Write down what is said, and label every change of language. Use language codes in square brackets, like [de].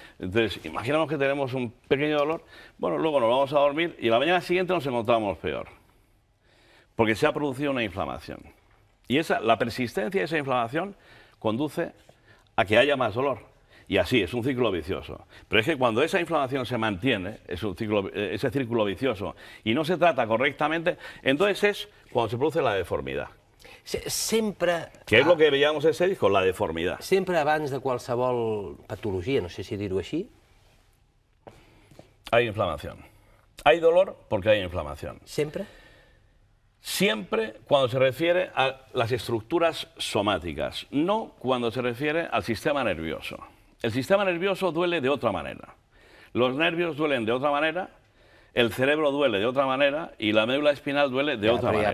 [es] Entonces, imaginamos que tenemos un pequeño dolor, bueno, luego nos vamos a dormir y la mañana siguiente nos encontramos peor, porque se ha producido una inflamación. Y la persistencia de esa inflamación conduce a que haya más dolor. Y así, es un ciclo vicioso. Pero es que cuando esa inflamación se mantiene, ese círculo vicioso, y no se trata correctamente, entonces es cuando se produce la deformidad. [ca] Sempre... Que és el que [es] veíamos ese disco, la deformidad. [ca] Sempre abans de qualsevol patologia, no sé si dir-ho així... [es] Hay inflamación. Hay dolor porque hay inflamación. [ca] Sempre? [es] Siempre cuando se refiere a las estructuras somáticas, no cuando se refiere al sistema nervioso. El sistema nervioso duele de otra manera. Los nervios duelen de otra manera, el cerebro duele de otra manera y la médula espinal duele de otra manera.